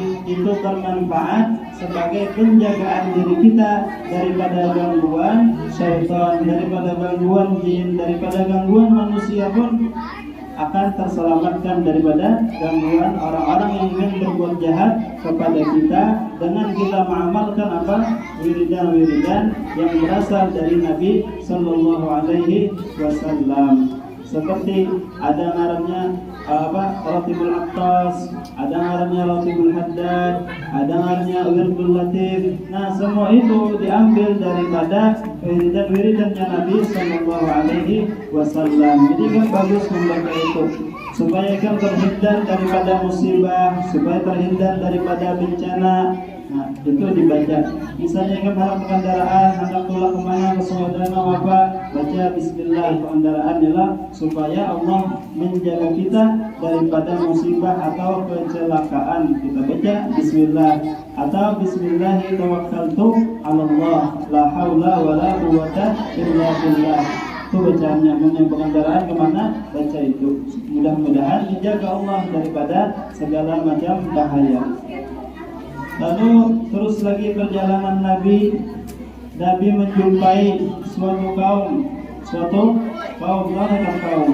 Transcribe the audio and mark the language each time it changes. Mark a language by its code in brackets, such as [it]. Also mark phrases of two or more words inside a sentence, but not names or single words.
[id] Itu bermanfaat sebagai penjagaan diri kita daripada gangguan syaitan, daripada gangguan jin, daripada gangguan manusia pun akan terselamatkan daripada gangguan orang-orang yang ingin berbuat jahat kepada kita dengan kita mengamalkan wiridan yang berasal dari Nabi [ar] صلى الله عليه وسلم. [id] Seperti ada ngarannya Ratibul Attas, ada ngarannya Ratibul Haddad, ada ngarannya Wirdul Latif. Nah, semua itu diambil daripada wiridan-wiridannya Nabi [ar] صلى الله عليه وسلم. [id] Jadi kan bagus membaca itu supaya kan terhindar daripada musibah, supaya terhindar daripada bencana. Nah, itu dibaca. Misalnya kan dalam kendaraan, hendak pulang kemana, ke saudara apa, baca Bismillah kendaraan ialah supaya Allah menjaga kita daripada musibah atau kecelakaan. Kita baca Bismillah atau [ar] بسم الله توكلت على الله لا حول ولا قوة إلا بالله. [id] Itu bacaannya. Menyambung kendaraan kemana, baca itu. Mudah-mudahan dijaga Allah daripada segala macam bahaya. Lalu terus lagi perjalanan Nabi menjumpai suatu kaum, mana kaum?